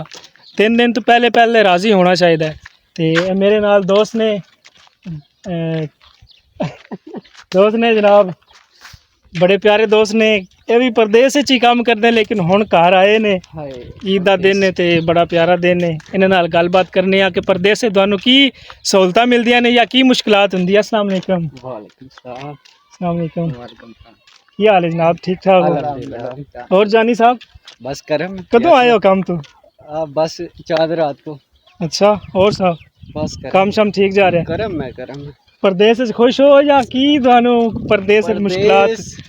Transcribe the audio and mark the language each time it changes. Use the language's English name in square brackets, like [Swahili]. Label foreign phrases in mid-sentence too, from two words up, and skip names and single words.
[Punjabi] 3 دن تو پہلے پہلے راضی ہونا چاہیے۔ تو میرے نال دوست نے جناب، بڑے پیارے دوست نے, [Urdu] یہ بھی پردیس ہی کام کرتے ہیں لیکن [Punjabi] ہُن گھر آئے نے. عید دا دن ہے تو بڑا پیارا دن ہے۔ انہاں نال گلبات کرنے آں کہ پردیس سے تہانوں کی سہولتاں ملدیاں نے یا کی مشکلات ہندی. [Urdu] السلام علیکم۔ السلام علیکم۔ کیا حال ہے جناب? ٹھیک ٹھاک ہو؟ اور جانی صاحب بس کرم [Punjabi] کدوں آئے ہو کم تو? [Urdu] بس 4 رات کو. اچھا، اور صاحب बस کام شام ٹھیک جا رہا ہے? کرم میں کرم. [Punjabi] پردیس چ خوش ہو یا کی تہانوں پردیس چ مشکلات?